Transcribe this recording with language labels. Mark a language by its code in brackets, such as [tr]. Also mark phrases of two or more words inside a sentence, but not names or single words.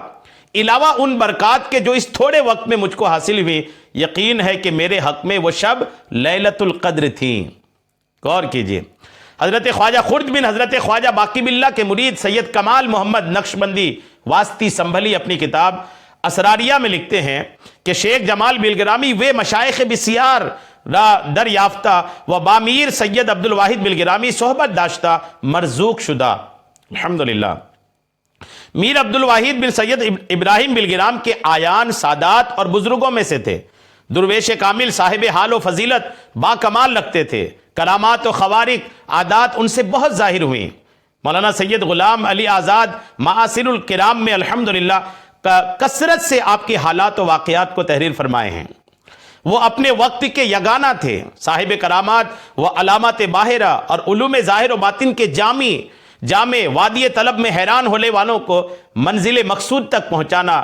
[ur] علاوہ ان برکات کے جو اس تھوڑے وقت میں مجھ کو حاصل ہوئی، یقین ہے کہ میرے حق میں وہ شب [ar] لیلۃ القدر [ur] تھیں۔ غور کیجئے، حضرت خواجہ خرد بن حضرت خواجہ باقی باللہ کے مرید سید کمال محمد نقشبندی واسطی سنبھلی اپنی کتاب اسراریہ میں لکھتے ہیں کہ شیخ جمال بلگرامی وہ [fa] مشائخ بسیار را دریافتہ و بامیر سید عبدالواحد بلگرامی صحبت داشتہ مرزوق شدہ. [ar] الحمدللہ. [ur] میر عبدالواحد بن سید ابراہیم بلگرام کے آیان سادات اور بزرگوں میں سے تھے. درویش کامل صاحب حال و فضیلت با کمال لگتے تھے. کرامات و خوارق عادات ان سے بہت ظاہر ہوئیں. مولانا سید غلام علی آزاد معاصر الکرام میں الحمدللہ کثرت سے آپ کے حالات و واقعات کو تحریر فرمائے ہیں. وہ اپنے وقت کے یگانہ تھے. صاحب کرامات و علامات باہرہ اور علوم ظاہر و باطن کے جامع وادی طلب میں حیران ہونے والوں کو منزل مقصود تک پہنچانا.